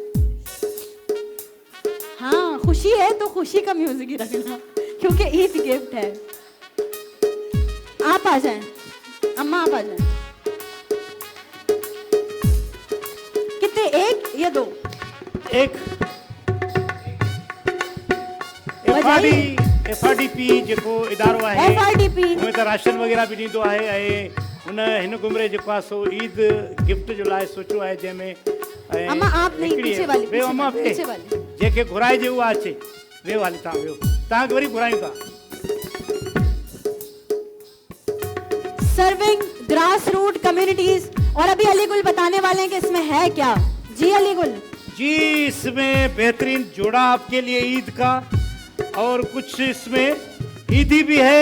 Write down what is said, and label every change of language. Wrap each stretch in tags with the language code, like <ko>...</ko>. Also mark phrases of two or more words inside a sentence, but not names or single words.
<ur>ہاں، خوشی ہے تو خوشی کا میوزک ہی رکھنا کیونکہ</ur> <en>Eid gift</en> <ur>ہے. آپ آ جائیں اماں، آپ آ جائیں. کتنے، ایک یا دو?</ur> <sd>एक FRDP जेको इदारो आहे, FRDP उनमें त राशन वग़ैरह बि ॾींदो आहे। ऐं हिन घुमरे जेको आहे सो</sd> <en>Eid gift</en> <sd>जो लाइ सोचियो आहे, जंहिंमें</sd> <ur>اماں آپ نہیں، پیچھے والی,</ur> <sd>वेहो अम्मा,</sd> <ur>پیچھے والی.</ur> <sd>जेके घुराइजे उहा अचे। वेहो हाली तव्हां वेहो, तव्हांखे वरी घुरायूं था।</sd> <en>Serving grass root communities.</en> <ur>اور ابھی علی گل بتانے والے ہیں کہ اس میں ہے کیا. جی علی گل جی، اس میں بہترین جوڑا آپ کے لیے عید کا، اور کچھ اس میں عیدی بھی ہے.</ur>